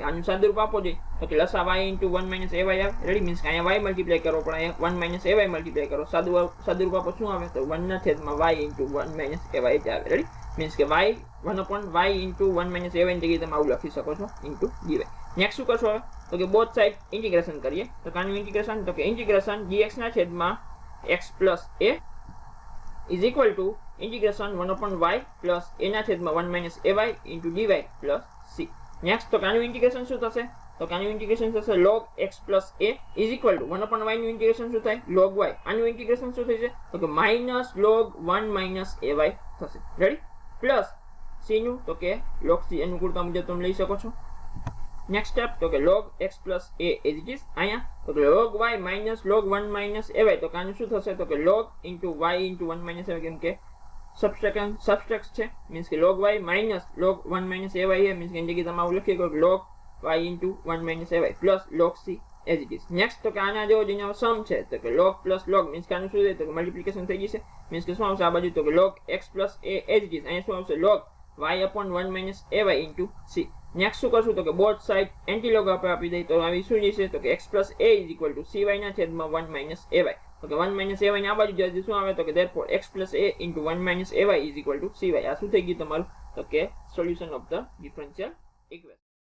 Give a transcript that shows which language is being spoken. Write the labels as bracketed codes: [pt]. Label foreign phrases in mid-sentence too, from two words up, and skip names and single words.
[gu] આનું સાદું રૂપ આપો જોઈએ તો કે લસા y × 1 - ay આવે. રેડી, મીન્સ કે અહીંયા y મલ્ટીપ્લાય કરો પણ અહીંયા 1 - ay મલ્ટીપ્લાય કરો, સાદું રૂપ આપો શું આવે તો 1/y × 1 - ay જ આવે. રેડી, મીન્સ કે y 1/y × 1 - ay ની જગ્યાએ તમે આવું લખી શકો છો ઇન્ટુ dy. નેક્સ્ટ શું કરશો હવે તો કે [en] both side [gu] ઇન્ટિગ્રેશન કરીએ તો કાનું ઇન્ટિગ્રેશન તો કે ઇન્ટિગ્રેશન dx ના છેદમાં [en] x + a is equal to integration 1/y plus a [gu] ના છેદમાં [en] 1 - ay into dy plus c. [gu] નેક્સ્ટ તો કાનું ઇન્ટિગ્રેશન શું થશે તો કાનું ઇન્ટિગ્રેશન થશે [en] log x plus a is equal to 1/y [gu] નું ઇન્ટિગ્રેશન શું થાય [en] log y. [gu] આનું ઇન્ટિગ્રેશન શું થશે તો કે [en] minus log 1 - ay [gu] થશે. રેડી, પ્લસ c નું તો કે [en] log c [gu] અનુકૂળતા મુજબ તમે લઈ શકો છો. નેક્સ્ટ સ્ટેપ તો કે [en] log x plus a as it is [gu] અહીંયા તો કે [en] log y minus log 1 - ay [gu] તો કાનું શું થશે તો કે [en] log into y into 1 - ay, [gu] કેમ કે સબસ્ટ્રેક્ટ છે મીન્સ કે [en] log y minus log 1 - ay [gu] મીન્સ કે જગ્યાએ તમે આવું લખી શકો [en] log y into 1 - ay plus log c as it is. [gu] નેક્સ્ટ તો કે આના જેવો જેનો સમ છે તો કે [en] log plus log [gu] મીન્સ કે આનું શું છે તો કે મલ્ટીપ્લિકેશન થઈ જશે મીન્સ કે શું આવશે આ બાજુ તો કે [en] log x plus a as it is [gu] અહીંયા શું આવશે [en] log y upon 1 - ay into c. [gu] નેક્સ્ટ શું કરશું તો કે [en] both side [gu] એન્ટીલોગ આપણે આપી દઈએ તો આવી શું જશે તો કે [en] x plus a is equal to cy [gu] ના છેદમાં 1 - ay. તો કે 1 - ay ને આ બાજુ જશે શું આવે તો કે [en] therefore x plus a into 1 - ay is equal to cy. [gu] આ શું થઈ ગયું તમારું તો કે [en] solution of the differential equation.